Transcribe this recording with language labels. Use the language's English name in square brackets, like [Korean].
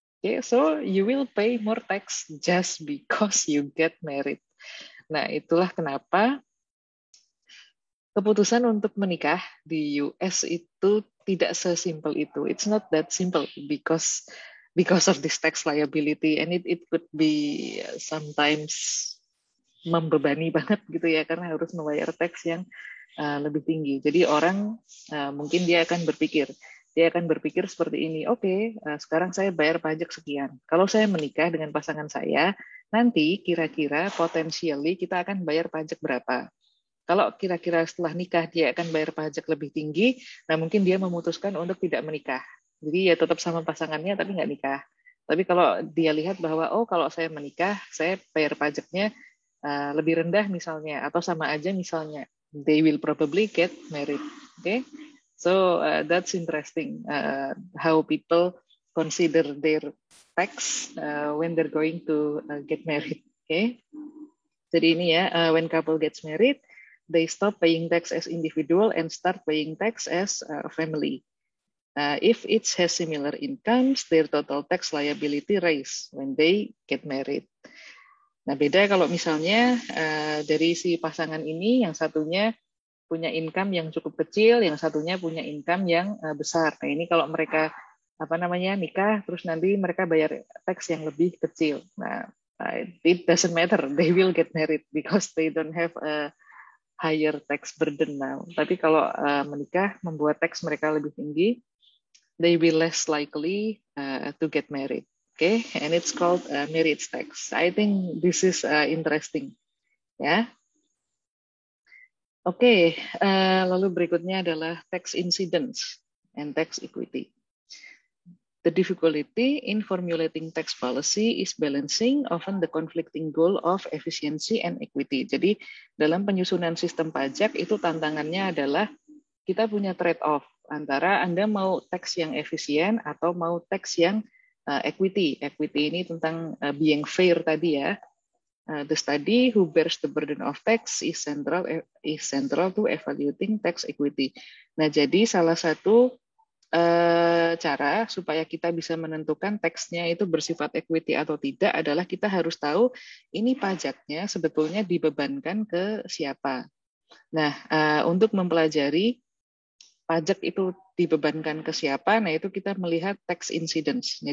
[English] Okay, so you will pay more tax just because you get married. [Indonesian] Nah, itulah kenapa keputusan untuk menikah di US itu tidak sesimpel itu. [English] It's not that simple because of this tax liability, and it could be sometimes [Indonesian] membebani banget gitu ya, karena harus membayar tax yang lebih tinggi. Jadi orang mungkin dia akan berpikir seperti ini, oke, sekarang saya bayar pajak sekian. Kalau saya menikah dengan pasangan saya, nanti kira-kira potensially kita akan bayar pajak berapa. Kalau kira-kira setelah nikah dia akan bayar pajak lebih tinggi, nah mungkin dia memutuskan untuk tidak menikah. Jadi ya tetap sama pasangannya tapi nggak nikah. Tapi kalau dia lihat bahwa kalau saya menikah, saya bayar pajaknya lebih rendah misalnya, atau sama aja misalnya, [English] they will probably get married. Okay, so that's interesting how people consider their tax when they're going to get married. Okay, [Indonesian] jadi ini ya, [English] when couple gets married, they stop paying tax as individual and start paying tax as a family. If it has similar incomes, their total tax liability rise when they get married. [Indonesian] Nah, beda kalau misalnya dari si pasangan ini, yang satunya punya income yang cukup kecil, yang satunya punya income yang besar. Nah, ini kalau mereka nikah, terus nanti mereka bayar tax yang lebih kecil. [English] Nah, it doesn't matter, they will get married because they don't have a higher tax burden now. [Indonesian] Tapi kalau menikah membuat tax mereka lebih tinggi, [English] they will less likely to get married. Okay, and it's called marriage tax. I think this is interesting. [Indonesian] Ya. Oke, lalu berikutnya adalah tax incidence and tax equity. [English] The difficulty in formulating tax policy is balancing often the conflicting goal of efficiency and equity. [Indonesian] Jadi dalam penyusunan sistem pajak itu tantangannya adalah kita punya trade-off antara Anda mau tax yang efisien atau mau tax yang equity. Equity ini tentang [English] being fair [Indonesian] tadi ya. [English] The study who bears the burden of tax is central to evaluating tax equity. [Indonesian] Nah, jadi salah satu cara supaya kita bisa menentukan teksnya itu bersifat equity atau tidak adalah kita harus tahu ini pajaknya sebetulnya dibebankan ke siapa. Nah, untuk mempelajari pajak itu dibebankan ke siapa, nah itu kita melihat tax incidence.